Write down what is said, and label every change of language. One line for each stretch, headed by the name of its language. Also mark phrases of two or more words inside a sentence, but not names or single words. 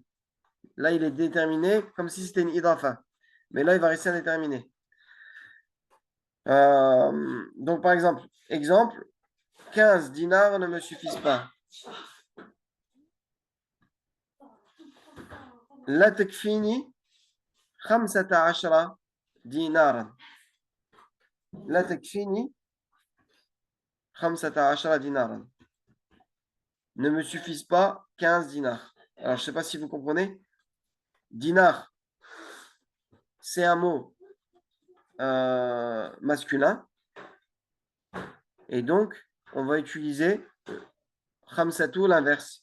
French: Là, il est déterminé comme si c'était une idafa. Mais là, il va rester indéterminé. Donc, par exemple, 15 dinars ne me suffisent pas.
Arabic: لا تكفيني خمسة عشر دينارا. لا تكفيني خمسة عشر دينارا.
French: Ne me suffisent pas 15 dinars. Alors, je ne sais pas si vous comprenez. Dinar, c'est un mot masculin. Et donc, on va utiliser khamsatu, l'inverse.